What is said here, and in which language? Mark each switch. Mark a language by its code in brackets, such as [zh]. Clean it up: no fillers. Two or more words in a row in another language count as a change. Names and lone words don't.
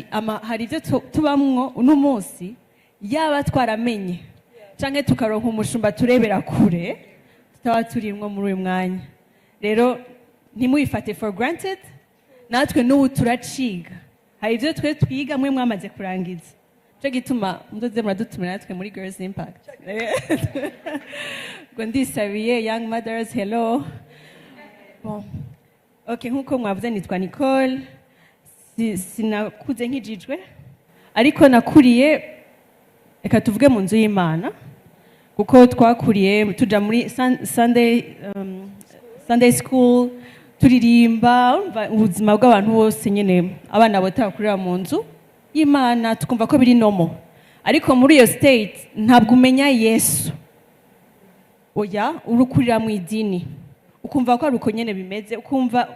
[rn] hari ibyo tubamwo uno munsi yaba twaramenye canke tukaronka umushumba turebera kure tutaba turimwo muri uyu mwanya. Rero ntimuyifate [en] for granted, [rn] natwe n'ubu turaciga. Hari ibyo twe twiga mwe mwamaze kurangiza, cyo gituma mudoze muradutumira natwe muri Girls Impact. Ngo ndisabiye [en] young mothers, [rn] hello. Bon. Okay, nkuko mwavuze nitwa Nicole. Sinakuze nkijijwe ariko nakuriye reka tuvuge mu nzu y'Imana kuko twakuriye tuja muri [en] Sunday school [rn] turirimba ubuzima bw'abantu bose nyene abana batakurira mu nzu y'Imana tukumva ko biri nomo ariko muri iyo state ntabwo umenya Yesu oya urukurira mu idini ukumva ko ari uko nyene bimeze ukumva